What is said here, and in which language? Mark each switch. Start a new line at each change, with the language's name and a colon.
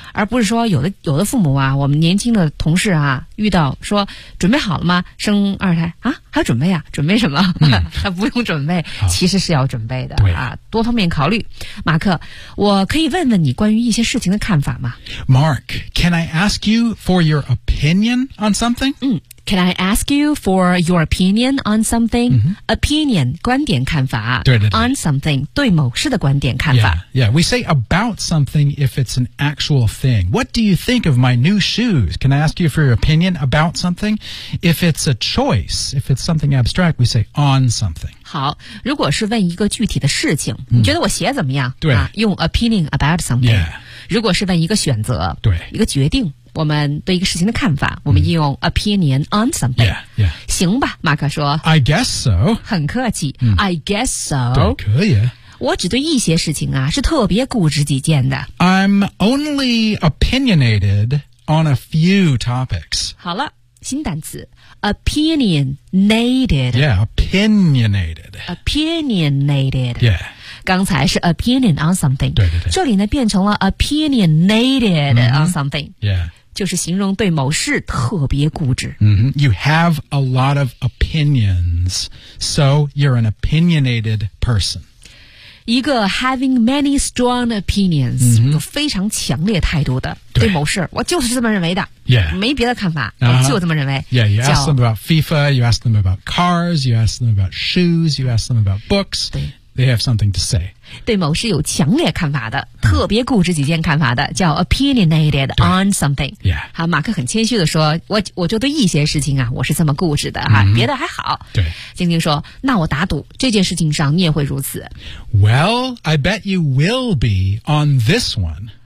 Chinese: 而不是说有的父母啊，我们年轻的同事啊，遇到说准备好了吗？生二胎啊？还准备啊？准备什么？不用准备，其实是要准备的。对啊，多方面考虑。马克，我可以问问你关于一些事情的看法吗
English: ？Mark, can I ask you for your opinion on something? Can I ask you for your opinion on something?、 Mm-hmm.
Chinese: Opinion, 观点看法。对对对。
English: On something,
Chinese: 对某事的观点看法。
English: Yeah, yeah, we say about something if it's an actual thing. What do you think of my new shoes? Can I ask you for your opinion about something? If it's a choice, if it's something abstract, we say on something.
Chinese: 好，如果是问一个具体的事情，你觉得我鞋怎么样？对、
English: 啊。用 opinion about something. Yeah.
Chinese: 如果是问一个选择，对，一个决定。我们对一个事情的看法，我们应用
English: opinion on something. Yeah, yeah.
Chinese: 行吧，马克说。
English: I guess so.
Chinese: 很客气。
English: I guess so.
Chinese: 对，可以。我只对一些事情啊，是特别固执己见的。
English: I'm only opinionated on a few topics.
Chinese: 好了，新单词 opinionated.
English: Yeah, opinionated. Opinionated. Yeah.
Chinese: 刚才是
English: opinion on something.
Chinese: 对对对。这里呢变成了
English: opinionated on something. Yeah.
Chinese: 就是形容对某事特别固执。
English: Mm-hmm. You have a lot of opinions, so you're an opinionated person.
Chinese: 一个
English: having many strong opinions,、 mm-hmm.
Chinese: 有非常强烈态度的对某事，我就是这么认为的。
English: Yeah.
Chinese: 没别的看法、uh-huh. 我就这么认为。
English: Yeah, you ask them about FIFA, you ask them about cars, you ask them about shoes, you ask them about books.
Chinese: 对。
English: They have something to say.
Chinese: 对某事有强烈看法的、嗯、特别固执己见看法的叫
English: opinionated on something. Yeah.
Chinese: 好马克很谦虚地说我就对一些事情啊我是这么固执的啊、
English: mm-hmm.
Chinese: 别的还好。对。静静说那我打赌这件事情上你也会如此。
English: Well, I bet you will be on this one.